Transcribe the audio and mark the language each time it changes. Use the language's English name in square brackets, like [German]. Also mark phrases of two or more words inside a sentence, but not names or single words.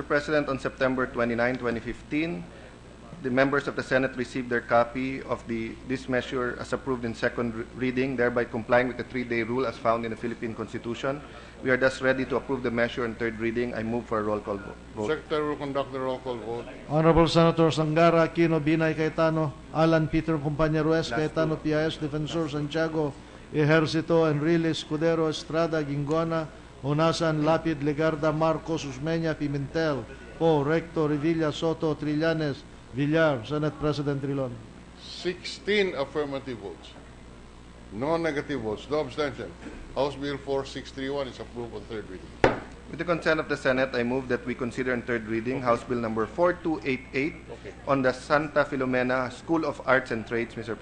[English] President, on September 29, 2015, the members of the Senate received their copy of this measure as approved in second reading, thereby complying with the three-day rule as found in the Philippine Constitution. We are thus ready to approve the measure in third reading. I move for a roll call vote. Secretary will conduct the roll call vote. Honorable Senators Angara, Aquino, Binay, Cayetano, Alan, Peter Companya Ruiz, Cayetano P.I.S., Defensor Santiago, Ejercito Enrile, Escudero, Estrada, Gingona, Hunasan, Lapid, Legarda, Marcos, Usmeña, Pimentel, Poe, Recto, Revilla, Soto, Trillanes, Villar, Senate President Trilon. 16 affirmative votes, no negative votes, no abstention. House Bill 4631 is approved on third reading. With the consent of the Senate, I move that we consider in third reading House Bill number 4288 on the Santa Filomena School of Arts and Trades, Mr.